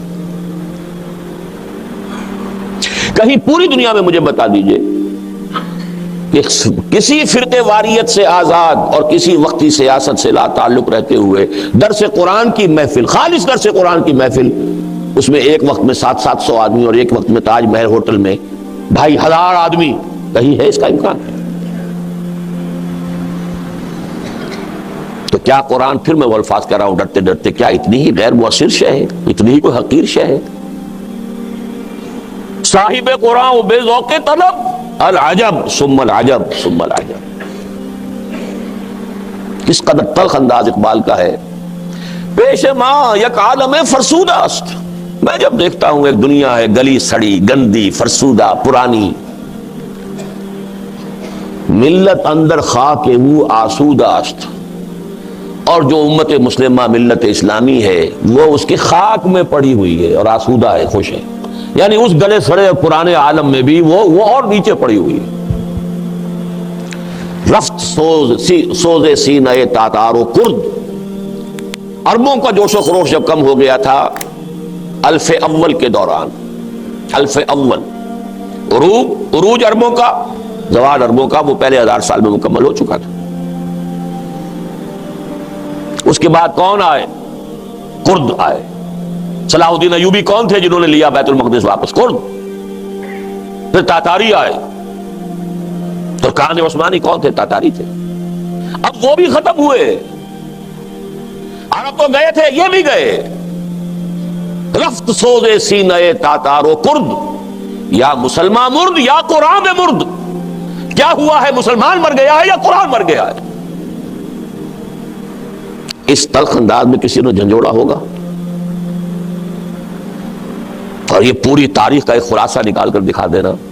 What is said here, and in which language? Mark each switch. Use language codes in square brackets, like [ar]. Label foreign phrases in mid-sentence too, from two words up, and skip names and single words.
[ur] کہیں پوری دنیا میں مجھے بتا دیجئے کہ کسی فرقے واریت سے آزاد اور کسی وقتی سیاست سے لا تعلق رہتے ہوئے درس قرآن کی محفل، خالص درس قرآن کی محفل، اس میں ایک وقت میں 700 آدمی اور ایک وقت میں تاج محل ہوٹل میں 2500 آدمی، کہیں ہے اس کا امکان؟ تو کیا قرآن، پھر میں وہ الفاظ کہہ رہا ہوں ڈرتے ڈرتے، کیا اتنی ہی غیر مؤثر شے ہے؟ اتنی ہی کوئی حقیر شے ہے؟ [fa] صاحب قرآن و بے ذوق طلب، [ar] العجب ثم العجب ثم العجب. [ur] کس قدر تلخ انداز اقبال کا ہے. [fa] پیش ماں یک عالم فرسودہ است. [ur] میں جب دیکھتا ہوں ایک دنیا ہے گلی سڑی، گندی، فرسودہ، پرانی، [fa] ملت اندر خاک وہ آسودہ است، [ur] اور جو امت مسلمہ ملت اسلامی ہے وہ اس کی خاک میں پڑی ہوئی ہے اور آسودہ ہے، خوش ہے، یعنی اس گلے سڑے پرانے عالم میں بھی وہ اور نیچے پڑی ہوئی ہے۔ [fa] رفت سوز سینہ تاتار و کرد، [ur] عربوں کا جوش و خروش جب کم ہو گیا تھا الف اول کے دوران، الف اول عروج عربوں کا، زوال عربوں کا وہ پہلے 1000 سال میں مکمل ہو چکا تھا۔ اس کے بعد کون آئے؟ کرد آئے۔ صلاح الدین ایوبی کون تھے جنہوں نے لیا بیت المقدس واپس؟ کرد۔ پھر تاتاری آئے، ترکان عثمانی کون تھے؟ تاتاری تھے۔ اب وہ بھی ختم ہوئے، عرب تو گئے تھے، یہ بھی گئے۔ [fa] رفت سوز سینہ تاتار و کرد، یا مسلمان مرد یا قرآن مرد۔ [ur] کیا ہوا ہے؟ مسلمان مر گیا ہے یا قرآن مر گیا ہے؟ اس تلخ انداز میں کسی نے جھنجھوڑا ہوگا، اور یہ پوری تاریخ کا ایک خلاصہ نکال کر دکھا دینا۔